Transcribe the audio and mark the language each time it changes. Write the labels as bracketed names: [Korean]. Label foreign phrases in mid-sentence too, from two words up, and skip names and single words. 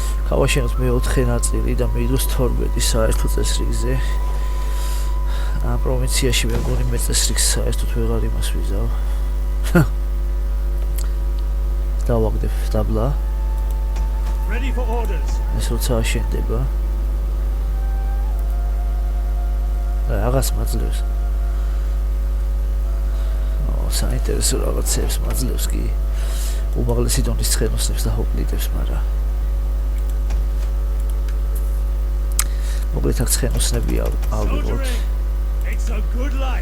[Georgian] გავაშენოთ მე-4 ნაწილი და მიიღოს 12 საერთო წესრიგზე. ამ პროვინციაში მე მგონი მეწესრიგს საერთოდ ვეღარ იმას ვიზავ. დავაგდებ დაბლა. [English] Ready for orders. [Georgian] ეს როცა აშენდება. რაღაც მაძლევს. საინტერესო რაღაცებს მაძლევს კი. უმაღლესი დონის ცხენოსნებს და ჰოპლიტებს, მაგრამ მოკლედ აქ ცხენოსნები ავიღოთ. [English] It's a good life.